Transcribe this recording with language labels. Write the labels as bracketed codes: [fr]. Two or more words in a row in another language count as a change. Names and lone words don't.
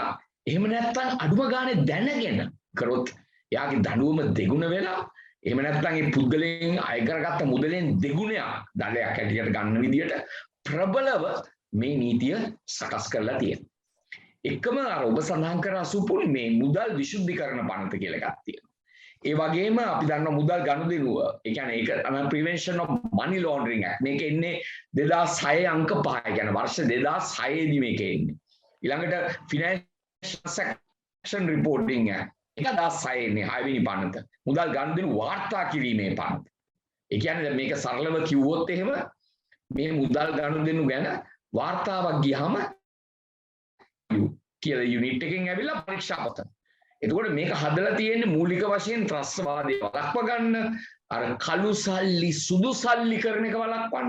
[si] එහෙම නැත්නම් අඩුම ගානේ දැනගෙන කරොත් එයාගේ දඬුවම දෙගුණ වෙලා එහෙම නැත්නම් ඒ පුද්ගලයන් අය කරගත්ත මුදලෙන් දෙගුණයක් දඩයක් හැටියට ගන්න විදියට ප්‍රබලව මේ නීතිය සකස් කරලා තියෙනවා. එකම අර ඔබ සඳහන් කර අසුපුල් මේ මුදල් විශුද්ධිකරණ පනත කියලා එකක් තියෙනවා. ඒ වගේම අපි දන්නවා මුදල් ගනුදෙනුව ඒ කියන්නේ ඒක තමයි [en] prevention of money laundering act. [si] මේක එන්නේ 2006 අංක 5. ඒ කියන්නේ වර්ෂ 2006 දී මේක එන්නේ. ඊළඟට [en] financial transaction reporting act [si] 2006 එන්නේ 6 වෙනි පනත. මුදල් ගනුදෙනු වාර්තා කිරීමේ පනත. ඒ කියන්නේ මේක සරලව කිව්වොත් එහෙම මේ මුදල් ගනුදෙනු ගැන වාර්තාවක් ගියාම කියලා යුනිට් එකෙන් ඇවිල්ලා පරීක්ෂා පත. එතකොට මේක හදලා තියෙන්නේ මූලික වශයෙන් ත්‍රස්තවාදී වළක්ව ගන්න අර කළු සල්ලි සුදු සල්ලි කරන එක වළක්වන්න.